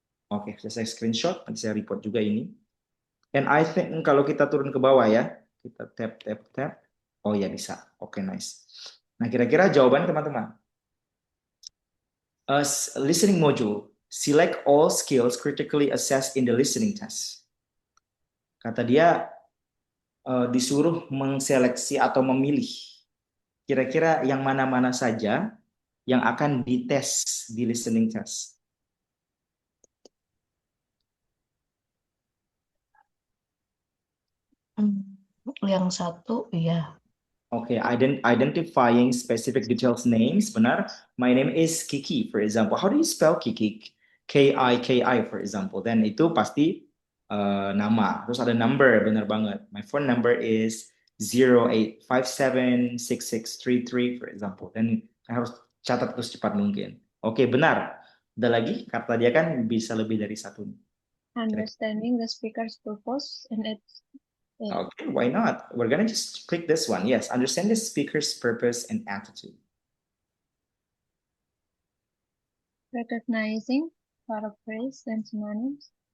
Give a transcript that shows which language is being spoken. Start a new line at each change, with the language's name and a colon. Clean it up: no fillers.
Indonesian: Oke, saya screenshot. Nanti saya report juga ini.
English: And I think
Indonesian: kalau kita turun ke bawah ya. Kita tap. Oh ya bisa. Oke, nice. Nah, kira-kira jawaban teman-teman.
English: Listening module. Select all skills critically assessed in the listening test.
Indonesian: Kata dia disuruh mengseleksi atau memilih kira-kira yang mana-mana saja yang akan dites di listening test? Yang satu, ya.
English: Okay, identifying specific details names,
Indonesian: benar.
English: My name is Kiki, for example. How do you spell Kiki? Kiki, for example. Then
Indonesian: itu pasti nama. Terus ada number, benar banget.
English: My phone number is 08576633, for example.
Indonesian: Dan saya harus catat terus cepat mungkin. Oke, benar. Ada lagi, kata dia kan bisa lebih dari satu.
English: Understanding the speaker's purpose and its Okay, why not? We're gonna just click this one. Yes, understand the speaker's purpose and attitude. recognizing paraphrase and synonyms.